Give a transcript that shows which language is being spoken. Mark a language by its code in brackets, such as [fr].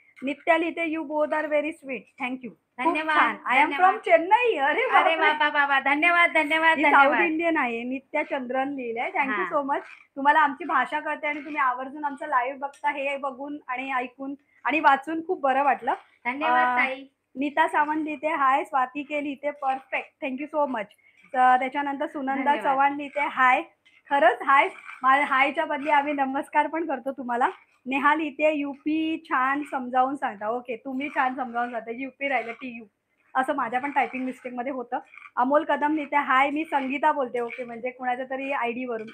[mr] नित्या लिहिते [en] You both are very sweet, thank you. [mr] धन्यवाद. [en] I am from Chennai. अरे [mr] बाबा, धन्यवाद, धन्यवाद, [en] south [mr] धन्यवाद. इंडियन आहे. नित्या चंद्रन लिहिलंय, [en] Thank you so much. [mr] तुम्हाला आमची भाषा कळते आणि तुम्ही आवर्जून आमचं लाईव्ह बघता. हे बघून आणि ऐकून आणि वाचून खूप बरं वाटलं. धन्यवाद ताई. नीता सावंत लिहिते हाय. स्वाती के लिहिते परफेक्ट, [en] Thank you so much. [mr] त्याच्यानंतर सुनंदा चव्हाण लिहिते हाय. खरंच हाय. हायच्या बदली आम्ही नमस्कार पण करतो तुम्हाला. नेहा लिहिते युपी छान समजावून सांगता. ओके, तुम्ही छान समजावून सांगता. युपी राहिलं TU, असं माझ्या पण टायपिंग मिस्टेक मध्ये होतं. अमोल कदम लिहिते हाय. मी संगीता बोलते. ओके, म्हणजे कुणाच्या तरी ID वरून.